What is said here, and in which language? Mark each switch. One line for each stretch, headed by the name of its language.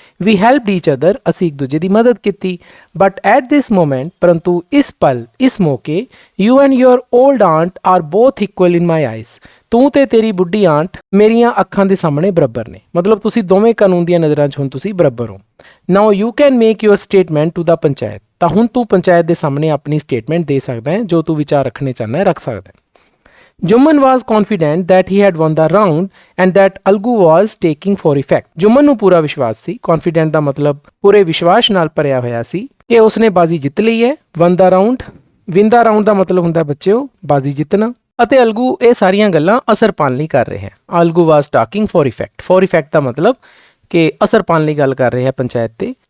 English: ਵੀ helped each other,
Punjabi: ਅਸੀਂ ਇੱਕ ਦੂਜੇ ਦੀ ਮਦਦ ਕੀਤੀ।
English: but at this moment,
Punjabi: ਪਰੰਤੂ ਇਸ ਪਲ, ਇਸ ਮੌਕੇ,
English: you and your old aunt are both equal in my eyes,
Punjabi: ਤੂੰ ਤੇ ਤੇਰੀ ਬੁੱਢੀ ਆਂਟ ਮੇਰੀਆਂ ਅੱਖਾਂ ਦੇ ਸਾਹਮਣੇ ਬਰਾਬਰ ਨੇ। ਮਤਲਬ ਤੁਸੀਂ ਦੋਵੇਂ ਕਾਨੂੰਨ ਦੀਆਂ ਨਜ਼ਰਾਂ 'ਚ ਹੁਣ ਤੁਸੀਂ ਬਰਾਬਰ ਹੋ।
English: now you can make your statement to the panchayat,
Punjabi: ਤਾਂ ਹੁਣ ਤੂੰ ਪੰਚਾਇਤ ਦੇ ਸਾਹਮਣੇ ਆਪਣੀ ਸਟੇਟਮੈਂਟ ਦੇ ਸਕਦਾ ਹੈ, ਜੋ ਤੂੰ ਵਿਚਾਰ ਰੱਖਣੇ ਚਾਹੁੰਦਾ ਹੈ ਰੱਖ ਸਕਦਾ ਹੈ।
English: Jumman was confident that he had won the round and that Algu was taking for effect,
Punjabi: ਜੁਮਨ ਨੂੰ ਪੂਰਾ ਵਿਸ਼ਵਾਸ ਸੀ। confident ਦਾ ਮਤਲਬ ਪੂਰੇ ਵਿਸ਼ਵਾਸ ਨਾਲ ਭਰਿਆ ਹੋਇਆ ਸੀ ਕਿ ਉਸਨੇ ਬਾਜ਼ੀ ਜਿੱਤ ਲਈ ਹੈ।
English: won the round, win the round
Punjabi: ਦਾ ਮਤਲਬ ਹੁੰਦਾ ਬੱਚਿਓ ਬਾਜ਼ੀ ਜਿੱਤਣਾ, ਅਤੇ ਅਲਗੂ ਇਹ ਸਾਰੀਆਂ ਗੱਲਾਂ ਅਸਰ ਪਾਉਣ ਲਈ ਕਰ ਰਿਹਾ ਹੈ। ਅਲਗੂ
English: was talking for effect, for effect
Punjabi: ਦਾ ਮਤਲਬ ਕਿ ਅਸਰ ਪਾਉਣ ਲਈ ਗੱਲ ਕਰ ਰਿਹਾ ਹੈ ਪੰਚਾਇਤ ਤੇ।